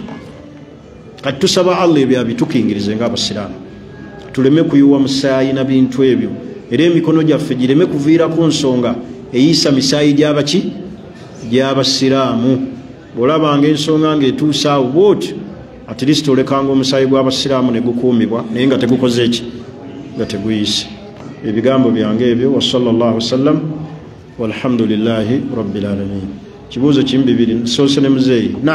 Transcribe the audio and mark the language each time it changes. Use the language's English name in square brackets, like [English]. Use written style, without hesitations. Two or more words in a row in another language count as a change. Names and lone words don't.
[Ganda] Kati tusaba Allah ebyo abitukingirize ng'abasiraamu, tuleme kuyiwa musaayi na bintu ebyo, era emikono gyaffe gireme kuviira ku nsonga eyisa misaayi gy'abaki, gy'abasiraamu. Olabanga ensonga ng'etuusa awo bw'otyo, [English] at least [Ganda] olekanga omusaayi gw'abasiraamu ne gukuumibwa, naye nga tegukoze eki, nga teguyise. Ebigambo byange ebyo. [Arabic] وصلى الله وسلم والحمد لله رب العالمين. [Ganda] Kibuuzo kimu bibiri, nsoose ne muzeeyi.